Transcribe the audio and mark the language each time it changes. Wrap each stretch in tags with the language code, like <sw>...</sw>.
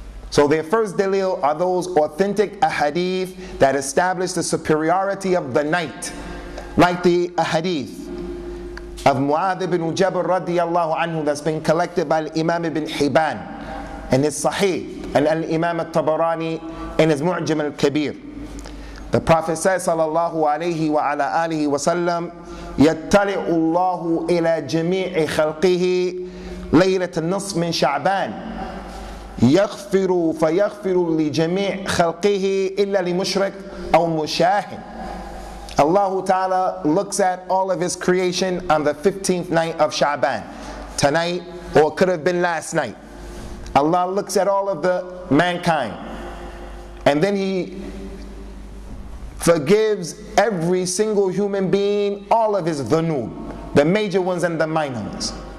<en>So their first dalil are those authentic ahadith that establish the superiority of the night. Like the hadith of Mu'adh ibn Jabal radiyallahu anhu that's been collected by Imam ibn Hibban in his Sahih, and Imam At-Tabarani in his Mu'jam al-Kabir. The Prophet says</en> <ar>sallallahu alayhi wa ala alihi wa sallam, يَتَّلِعُ اللَّهُ إِلَى جَمِيعِ خَلْقِهِ لَيْلَةَ النَّصْفِ مِنْ شَعْبَانِ يَغْفِرُ فَيَغْفِرُ لِجَمِيعِ خَلْقِهِ إِلَّا لِمُشْرِكٍ أَوْ مُشَاهٍ.</ar> <en>Allah Ta'ala looks at all of His creation on the 15th night of Shaban. Tonight, or it could have been last night. Allah looks at all of the mankind. And then He forgives every single human being all of his dhunub, the major ones and the minor ones.</en>